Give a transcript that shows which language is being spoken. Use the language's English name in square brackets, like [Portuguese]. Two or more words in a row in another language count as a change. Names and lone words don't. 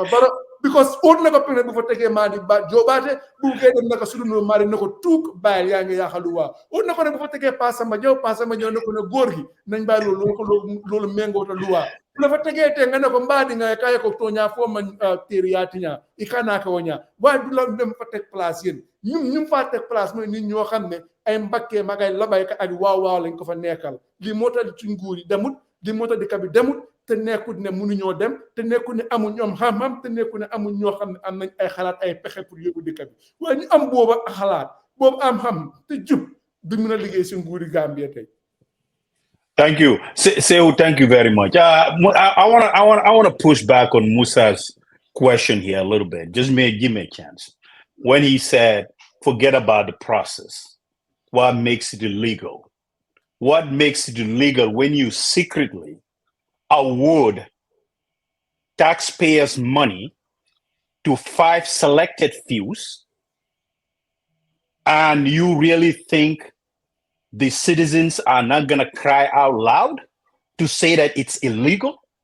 [Wolof] Barrow because óot na ko pene bu fa tegee Madi Jorbateh bu gee dem naka sudu no Madi na ko tuuk bàyyil yaa ngi yaaxalu waa óot na ko ne bu fa tegee Pa Samba ñëw na ko ne góor gi nañ bàyyi loolu méngoota luwaa bu la fa tegee te nga ne ko mbaadi nga kaye ko tooñaa foo man téeri yaatiñaa i kanaa ka woñaa waaye du la dem fa teg place yéen ñu faa teg place mooy nit ñoo xam ne ay mbakkee magay labayka ak waaw lañ ko fa nekkal lii moo tax ci nguur yi demut lii moo tax dëkk bi demut te nekkul ne mënuñoo dem te nekkul ne amuñ ñoom xam-xam te nekkul ne amuñ ñoo xam ne am nañ ay xalaat ay pexe pour yóbbu dëkk bi waaye ñu am booba xalaat boobu am xam te jub du mën a liggéey si nguuri Gambie tey. [English] Thank you, Saikou. Thank you very much. I want to push back on Musa's question here a little bit. Just give me a chance. When he said, "Forget about the process," what makes it illegal? What makes it illegal when you secretly award taxpayers' money to 5 selected fews, and you really think the citizens are not going to cry out loud to say that it's illegal?